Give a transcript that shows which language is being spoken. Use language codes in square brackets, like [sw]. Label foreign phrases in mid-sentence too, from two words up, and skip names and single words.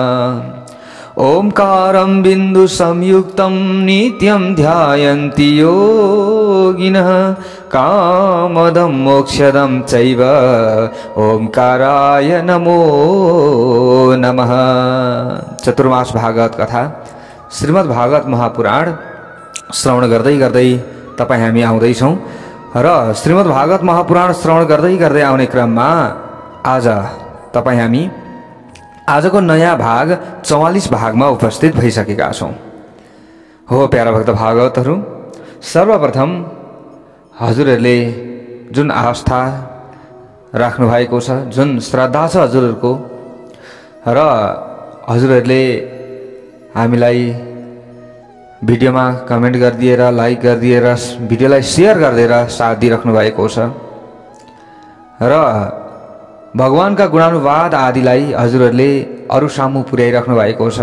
[sa] ओंकारं बिंदु संयुक्तं नित्यं ध्यायन्ति योगिनः कामदं मोक्षदं चैव ओंकाराय नमो नमः। [ne] चतुर्मास भागवत कथा श्रीमद् भागवत महापुराण श्रवण गर्दै गर्दै तपाईं हामी आउँदैछौँ र श्रीमद् भागवत महापुराण श्रवण गर्दै गर्दै आउने क्रममा आज तपाईं हामी आजको नयाँ भाग 44 भागमा उपस्थित भइसकेका छौँ। हो प्यारा भक्त भागवतहरू, सर्वप्रथम हजुरहरूले जुन आस्था राख्नु भएको छ, जुन श्रद्धा छ हजुरहरूको, र हजुरहरूले हामीलाई भिडियोमा कमेन्ट गरिदिएर, लाइक गरिदिएर, भिडियोलाई सेयर गरिदिएर साथ दिइराख्नु भएको छ र भगवानका गुणानुवाद आदिलाई हजुरहरूले अरू सामु पुर्याइराख्नु भएको छ।